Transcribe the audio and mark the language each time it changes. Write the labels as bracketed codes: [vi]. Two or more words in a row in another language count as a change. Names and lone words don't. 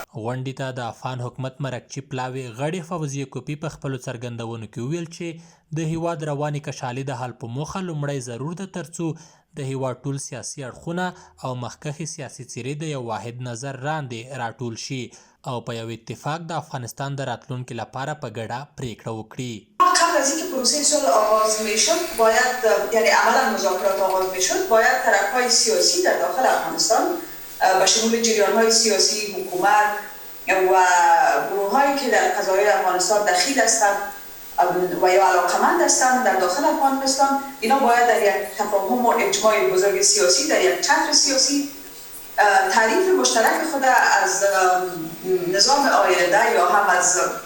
[ps] غونډې ته د افغان حکومت مرکچي پلاوي غړې فوزیه کوپی په خپلو څرګندونو کې وویل چې د هیواد روانې کشالي د حل په موخه لومړی ضرور ده ترڅو د هیواد ټول سیاسي اړخونه او مخکښې سیاسي څیرې د یو واحد نظر لاندې راټول شي او په یو اتفاق د افغانستان د راتلونکي لپاره په ګډه پریکړه وکړي. [fa] قبل از اینکه پروسه صلح آغاز میشد باید یعنی عملا مذاکرات آغاز میشد باید طرفهای سیاسی در داخل افغانستان به شمول جریانهای سیاسی، حکومت و گروههایی که در قضایای افغانستان دخیل هستند و یا علاقمند هستند در داخل افغانستان، اینا باید در یک تفاهم و اجماع بزرگ سیاسی در یک چتر سیاسی تعریف مشترک خود از نظام آینده یا هم از